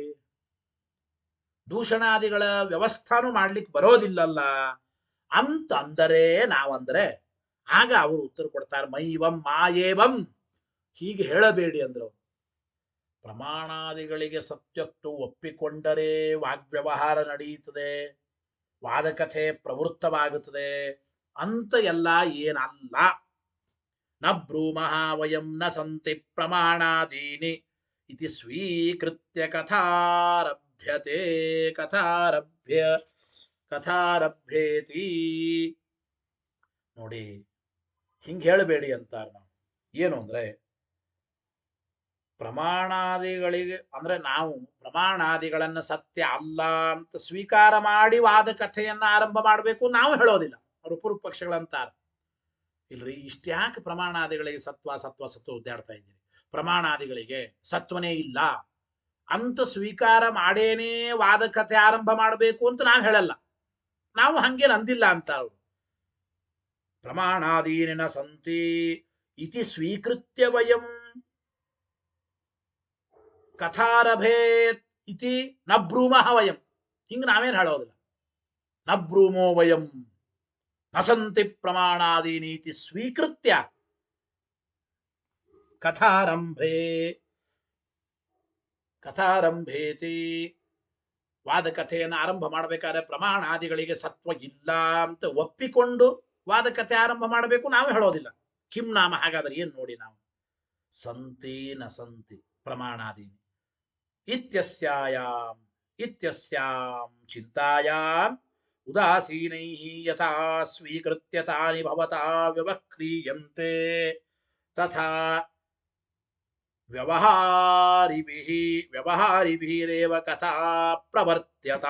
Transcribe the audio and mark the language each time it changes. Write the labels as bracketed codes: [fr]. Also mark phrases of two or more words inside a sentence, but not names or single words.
[kn] ದೂಷಣಾದಿಗಳ ವ್ಯವಸ್ಥಾನು ಮಾಡ್ಲಿಕ್ಕೆ ಬರೋದಿಲ್ಲಲ್ಲ ಅಂತಂದರೆ ನಾವಂದ್ರೆ ಆಗ ಅವರು ಉತ್ತರ ಕೊಡ್ತಾರೆ, [sa] ಮೈವಂ ಮಾಯೇವಂ, [kn] ಹೀಗೆ ಹೇಳಬೇಡಿ ಅಂದ್ರು. ಪ್ರಮಾಣಾದಿಗಳಿಗೆ ಸತ್ಯತ್ವ ಒಪ್ಪಿಕೊಂಡರೆ ವಾಗ್ವ್ಯವಹಾರ ನಡೆಯುತ್ತದೆ, ವಾದಕಥೆ ಪ್ರವೃತ್ತವಾಗುತ್ತದೆ ಅಂತ ಎಲ್ಲ ಏನಲ್ಲ. [sa] ನ ಬ್ರೂಮಃ ವಯಂ ನ ಸಂತಿ ಪ್ರಮಾಣಾದೀನಿ ಇತಿ ಸ್ವೀಕೃತ್ಯ ಕಥಾರಭ್ಯತೆ ಕಥಾರಭ್ಯೇತಿ. [kn] ನೋಡಿ, ಹಿಂಗೆ ಹೇಳಬೇಡಿ ಅಂತಾರೆ. ನಾವು ಏನು ಅಂದ್ರೆ ಪ್ರಮಾಣಾದಿಗಳಿಗೆ ಅಂದ್ರೆ ನಾವು ಪ್ರಮಾಣಾದಿಗಳನ್ನ ಸತ್ಯ ಅಲ್ಲ ಅಂತ ಸ್ವೀಕಾರ ಮಾಡಿ ವಾದ ಕಥೆಯನ್ನ ಆರಂಭ ಮಾಡಬೇಕು ನಾವು ಹೇಳೋದಿಲ್ಲ. ಅವರು ಪೂರ್ವ ಪಕ್ಷಗಳಂತಾರೆ, ಇಲ್ರಿ ಇಷ್ಟ್ಯಾಕೆ ಪ್ರಮಾಣಾದಿಗಳಿಗೆ ಸತ್ವ ಸತ್ವ ಸತ್ವ ಉದ್ದಾಡ್ತಾ ಇದ್ದೀರಿ, ಪ್ರಮಾಣಾದಿಗಳಿಗೆ ಸತ್ವನೇ ಇಲ್ಲ ಅಂತ ಸ್ವೀಕಾರ ಮಾಡೇನೇ ವಾದ ಕಥೆ ಆರಂಭ ಮಾಡಬೇಕು ಅಂತ ನಾವು ಹೇಳಲ್ಲ. ನಾವು ಹಂಗೇನು ಅಂದಿಲ್ಲ ಅಂತ. [sa] ಅವರು ಪ್ರಮಾಣಾದೀನ ಸಂತಿ ಇತಿ ಸ್ವೀಕೃತ್ಯ ವಯಂ ಕಥಾರಭೇತ್ ಇತಿ ನ ಬ್ರೂಮಃ ವಯಂ, [kn] ಹಿಂಗ ನಾವೇನು ಹೇಳೋದಿಲ್ಲ. [sa] ನ ಬ್ರೂಮೋ ವಯಂ ನ ಸಂತಿ ಪ್ರಮಾಣಾದೀನೀತಿ ಸ್ವೀಕೃತ್ಯ ಕಥಾರಂಭೇತಿ. [kn] ವಾದಕಥೆಯನ್ನು ಆರಂಭ ಮಾಡಬೇಕಾದ್ರೆ ಪ್ರಮಾಣಾದಿಗಳಿಗೆ ಸತ್ವ ಇಲ್ಲ ಅಂತ ಒಪ್ಪಿಕೊಂಡು ವಾದಕಥೆ ಆರಂಭ ಮಾಡಬೇಕು ನಾವು ಹೇಳೋದಿಲ್ಲ. [sa] ಕಿಂ ನಾಮ [kn] ಹಾಗಾದ್ರೆ ಏನ್ ನೋಡಿ, ನಾವು [sa] ಸಂತಿ ನ ಸಂತಿ ಪ್ರಮಾಣಾದೀನಿ ಇತ್ಯಸ್ಯಾಯಾಂ ಇತ್ಯಸ್ಯಾಂ ಚಿಂತಾಯಾಂ ಉದಾಸೀನೈಃ ಯಥಾ ಸ್ವೀಕೃತ್ಯ ತಾನಿ ಭವತಾ ವ್ಯವಕ್ರಿಯಂತೆ ತಥಾ ವ್ಯವಹಾರಿಭಿಃ ವ್ಯವಹಾರಿಭಿರೇವ ಕಥಾ ಪ್ರವರ್ತ್ಯತಾ.